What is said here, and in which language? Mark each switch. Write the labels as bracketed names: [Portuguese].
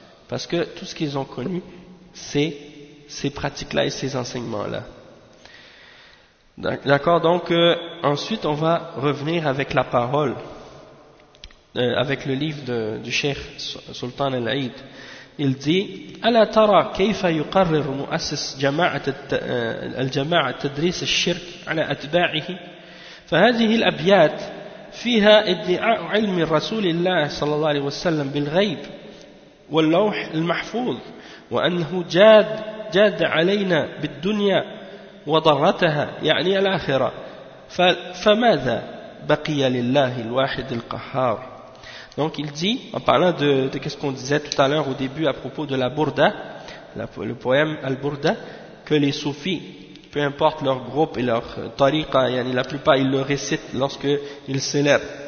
[French] Parce que tout ce qu'ils ont connu, c'est ces pratiques-là et ces enseignements-là. D'accord, donc ensuite on va revenir avec la parole. avec le livre du Cheikh Sultan Al-Aïd. Il dit: [Arabic] ألا ترى كيف يقرر مؤسس جماعة الجماعة تدريس الشرك على أتباعه؟ فهذه الأبيات فيها ادعاء علم رسول الله صلى الله عليه وسلم بالغيب واللوح المحفوظ وأنه جاد علينا بالدنيا وضرتها يعني الآخرة. فماذا بقي لله الواحد القهار؟ [French] Donc il dit, en parlant de ce qu'on disait tout à l'heure au début à propos de la Burda, le poème Al-Burda, que les soufis, peu importe leur groupe et leur tariqa, yani la plupart ils le récitent lorsqu'ils célèbrent.